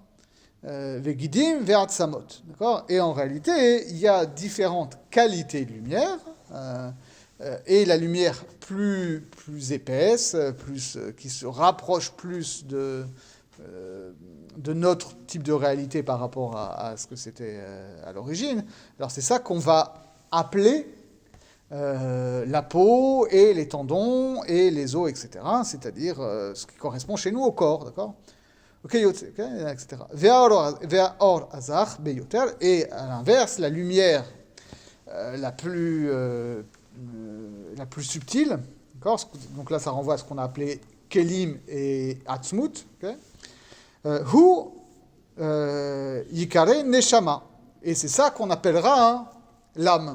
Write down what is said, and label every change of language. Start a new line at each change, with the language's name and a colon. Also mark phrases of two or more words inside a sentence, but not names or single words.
Hebrew: וגידים ועצמות,
French: d'accord. Et en réalité, il y a différentes qualités de lumière, et la lumière plus épaisse, qui se rapproche plus de notre type de réalité par rapport à ce que c'était à l'origine. Alors c'est ça qu'on va appeler la peau et les tendons et les os, etc. C'est-à-dire ce qui correspond chez nous au corps, d'accord ? etc.
Hebrew: ואור זך ביותר,
French: et à l'inverse, la lumière la plus subtile, d'accord ? Donc là ça renvoie à ce qu'on a appelé kelim et atzmut,
Hebrew: הוא יקרא נשמה,
French: et c'est ça qu'on appellera l'âme.